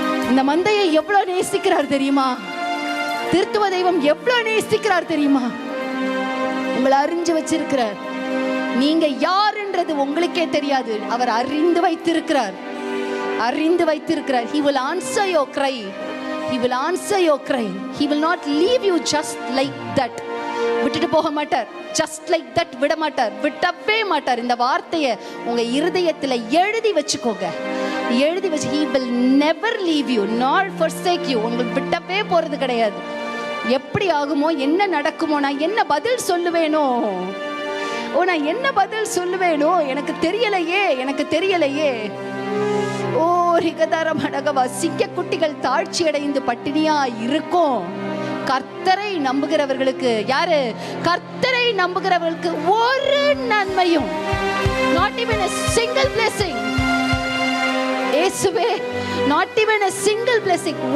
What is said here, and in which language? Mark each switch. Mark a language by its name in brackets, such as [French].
[Tamil] இந்த மந்தையை எவ்வளவு நேசிக்கிறார் தெரியுமா? திருத்துவ தெய்வம் எவ்வளவு நேசிக்கிறார் தெரியுமா? உங்களை அறிஞ்சு வச்சிருக்கிறார். நீங்க யாருன்றது உங்களுக்கே தெரியாது, அவர் அறிந்து வைத்திருக்கிறார், அறிந்து வைத்திருக்கிறார். [English] He will answer your cry, He will answer your cry, He will not leave you just like that. [Tamil] விட்டுட்டு போக மாட்டார், [English] just like that [Tamil] விட மாட்டார், விடவே மாட்டார். இந்த வார்த்தையை உங்க இருதயத்துல எழுதி வச்சுக்கோங்க, எழுதி வச்சு. [English] He will never leave you nor forsake you. [Tamil] உங்களுக்கு விட்டவே போறது கிடையாது. எப்படி ஆகுமோ, என்ன நடக்குமோ, நான் என்ன பதில் சொல்லுவேனோ, ஓ நான் என்ன பதில் சொல்லுவேனோ எனக்கு தெரியலையே, எனக்கு தெரியலையே. ஓ ரிகதரமனகவா. சிங்க குட்டிகள் தாழ்ச்சி அடைந்து பட்டினியா இருக்கும். கர்த்தரை நம்புகிறவர்களுக்கு, யாரு? கர்த்தரை நம்புகிறவர்களுக்கு ஒரு நன்மையும், [English] not even a single blessing. [Tamil] இயேசுவே, [English] not even a single blessing.